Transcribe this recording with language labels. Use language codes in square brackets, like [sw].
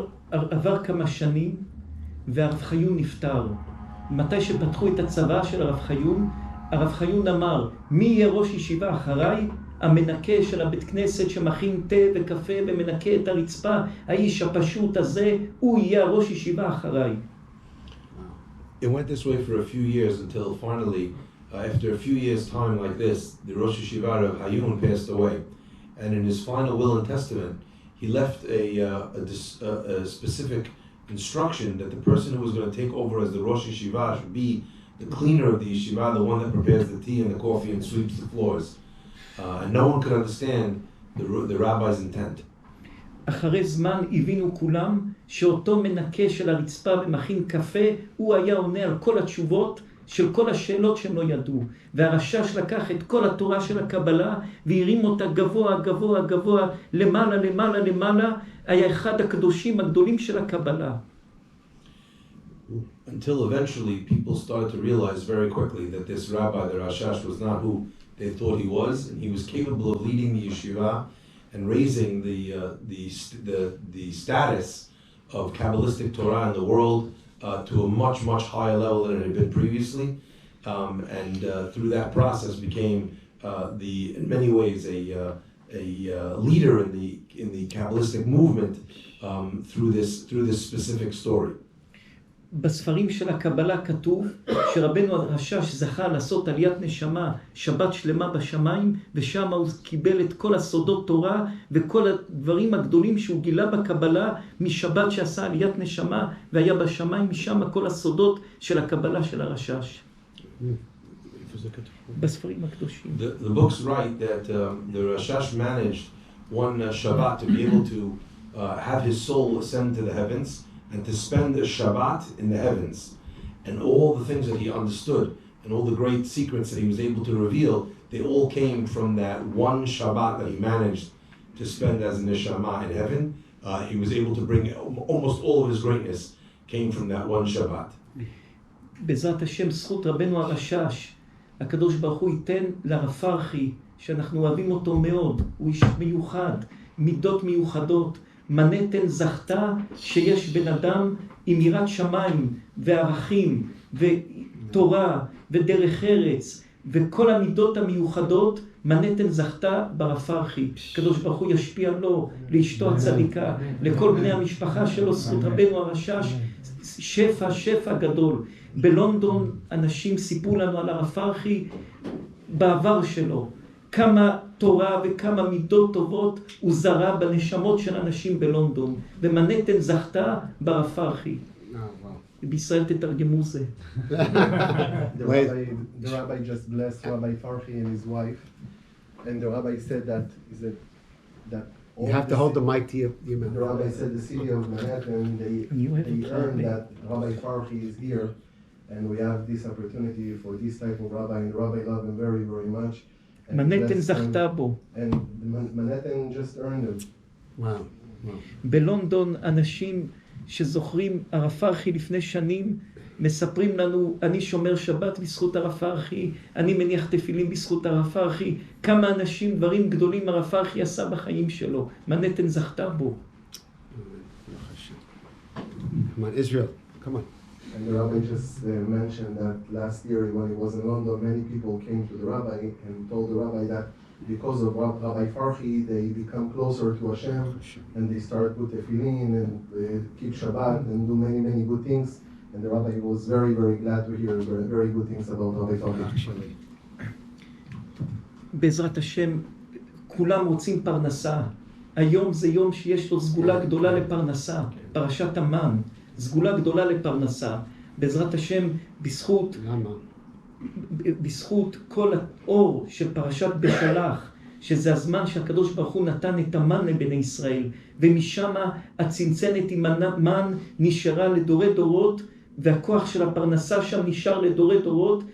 [he] עבר כמה שנים והרב חיון נפטר. מתי שפתחו את הצבא של הרב חיון, הרב חיון אמר, מי יהיה ראש ישיבה אחריי? המנקה של הבית כנסת שמכין תה וקפה ומנקה את הרצפה, האיש הפשוט הזה, הוא יהיה ראש ישיבה אחריי. [en] It went this way for a few years until finally, after a few years' time like this, the Rosh Yeshiva of Hayun passed away. And in his final will and testament, he left a specific instruction that the person who was going to take over as the Rosh Yeshiva should be the cleaner of the yeshiva, the one that prepares the tea and the coffee and sweeps the floors. And no one could understand the rabbi's intent. [he] אחרי זמן הבינו כולם שאותו מנקה של הרצפה ומכין קפה, הוא היה עונה על כל התשובות של כל השאלות שהם לא ידעו. והרשש לקח את כל התורה של הקבלה והרים אותה גבוה, גבוה, גבוה, למעלה, למעלה, למעלה. היה אחד הקדושים הגדולים של הקבלה. [en] Until eventually people started to realize very quickly that this rabbi, the Rashash, was not who they thought he was, and he was capable of leading the yeshiva and raising the status of Kabbalistic Torah in the world to a much, much higher level than it had been previously. And through that process became in many ways a leader in the Kabbalistic movement through this specific story. [he] בספרים של הקבלה כתוב שרבנו הרשש זכה לעשות עליית נשמה, שבת שלמה בשמיים, ושם הוא קיבל את כל הסודות תורה וכל הדברים הגדולים שהוא גילה בקבלה משבת שעשה עליית נשמה, והיה בשמיים, משם כל הסודות של הקבלה של הרשש. בספרים הקדושים. [en] The books write that the Rashash managed one Shabbat to be able to have his soul ascend to the heavens and to spend a Shabbat in the heavens. And all the things that he understood and all the great secrets that he was able to reveal, they all came from that one Shabbat that he managed to spend as a neshama in heaven. He was able to bring almost all of his greatness came from that one Shabbat. [he] בעזרת השם, זכות רבנו הרשש, הקדוש ברוך הוא ייתן לרב פרחי, שאנחנו אוהבים אותו מאוד, הוא איש מיוחד, מידות מיוחדות, מנתן זכתה שיש בן אדם עם יראת שמיים וערכים ותורה ודרך ארץ וכל המידות המיוחדות, מנתן זכתה ברב פרחי. הקדוש ברוך הוא ישפיע לו, לאשתו הצדיקה, לכל בני המשפחה שלו, זכות רבנו הרשש, שפע גדול. בלונדון אנשים סיפרו לנו על הרב פרחי בעבר שלו, כמה תורה וכמה מידות טובות הוא זרע בנשמות של אנשים בלונדון, ומנתן זכתה ברב פרחי. בישראל תתרגמו זה. [en] The rabbi just blessed Rabbi Farhi and his wife, and the rabbi said that you have to hold the mic to your mouth. The rabbi said the city of Manhattan, they earned that Rabbi Farhi is here, and we have this opportunity for this type of rabbi, and the rabbi loved him very, very much. [he] מנהטן זכתה בו. [en] And Manhattan just earned him. Wow. [he] בלונדון אנשים שזוכרים הרב פרחי לפני שנים, מספרים לנו, אני שומר שבת בזכות הרב פרחי, אני מניח תפילין בזכות הרב פרחי, כמה אנשים, דברים גדולים הרב פרחי עשה בחיים שלו, מנהטן זכתה בו. [en] Come on, Israel, come on. And the rabbi just mentioned that last year when he was in London, many people came to the rabbi and told the rabbi that because of Rabbi Farhi, they become closer to Hashem, and they start with tefillin and keep Shabbat and do many, many good things. And the Rabbi was very, very glad to hear very good things about Rabbi Farhi. [he] בעזרת השם, כולם רוצים פרנסה. היום זה יום שיש לו סגולה גדולה לפרנסה. פרשת המן, סגולה גדולה לפרנסה. בעזרת השם, בזכות כל האור של פרשת בשלח, שזה הזמן שהקדוש ברוך הוא נתן את המן לבני ישראל, ומשם הצנצנת עם המן נשארה לדורי דורות, והכוח של הפרנסה שם נשאר לדורי דורות.